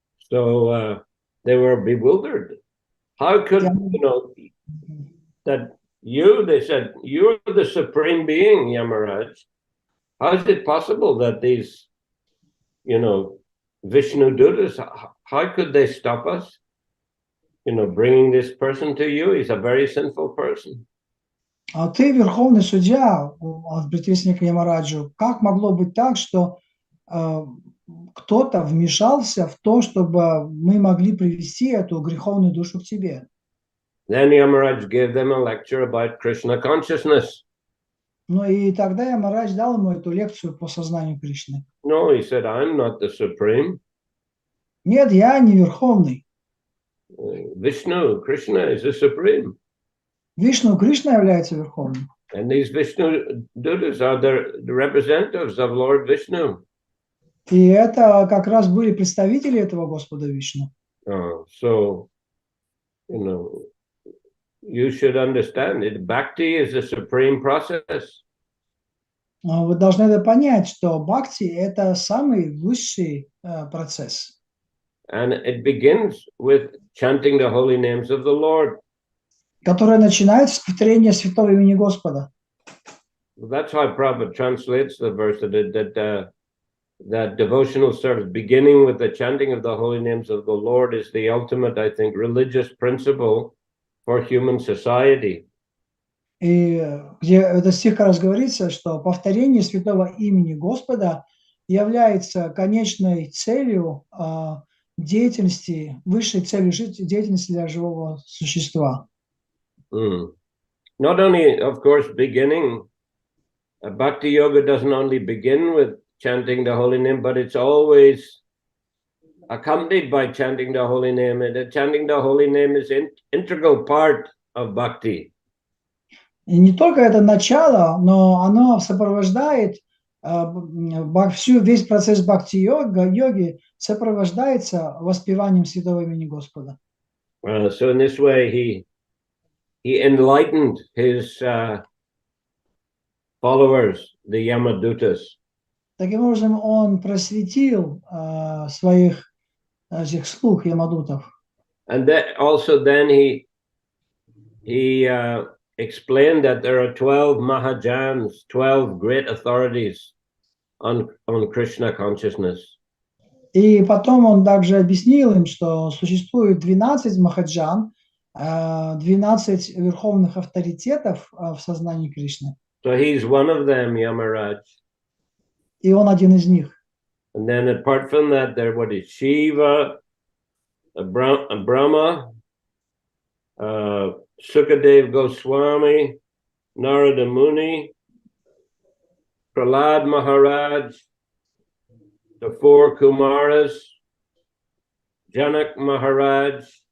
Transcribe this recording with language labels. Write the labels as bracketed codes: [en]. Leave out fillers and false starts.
[en] So they were bewildered. How could, that they said, you're the supreme being, Yamaraj. How is it possible that these, Vishnu Dutas, how could they stop us, bringing this person to you? He's a very sinful person. [ru] А ты, верховный судья, предвестник Ямараджу, как могло быть так, что кто-то вмешался в то, чтобы мы могли привести эту греховную душу к тебе? [en] Then Yamaraj gave them a lecture about Krishna consciousness. [ru] Ну и тогда Ямарадж дал ему эту лекцию по сознанию Кришны. [en] No, he said, I'm not the supreme. [ru] Нет, я не верховный. [en] Vishnu, Krishna is the supreme. [ru] Вишну, Кришна является верховным. [en] And these Vishnu Dutas are the representatives of Lord Vishnu. [ru] И это как раз были представители этого Господа Вишну. [en] So, you should understand it. Bhakti is the supreme process. [ru] Вы должны это понять, что бхакти – это самый высший процесс. [en] And it begins with chanting the holy names of the Lord. [ru] Который начинается с повторения святого имени Господа. [en] That's how Prabhupada translates the verse that devotional service, beginning with the chanting of the holy names of the Lord, is the ultimate, I think, religious principle for human society. [ru] И где этот стих как раз говорится, что повторение святого имени Господа является конечной целью деятельности, высшей целью деятельности для живого существа. [en] Not only, of course, beginning, Bhakti Yoga doesn't only begin with chanting the holy name, but it's always accompanied by chanting the holy name. And chanting the holy name is an integral part of Bhakti. [ru] И не только это начало, но оно сопровождает весь процесс бхакти-йоги сопровождается воспеванием святого имени Господа. [en] So in this way, he enlightened his followers, the Yamadutas. [ru] Таким образом, он просветил своих этих слуг Ямадутов. [en] And that also then he explained that there are 12 Mahajans, 12 great authorities on Krishna consciousness. [ru] И потом он также объяснил им, что существует 12 махаджан, 12 верховных авторитетов в сознании Кришны. [en] So he's one of them, Yamaraj. [ru] И он один из них. [en] And then apart from that, there what is Shiva, Brahma, Sukadev Goswami, Narada Muni, Prahlad Maharaj, the 4 Kumaras, Janak Maharaj.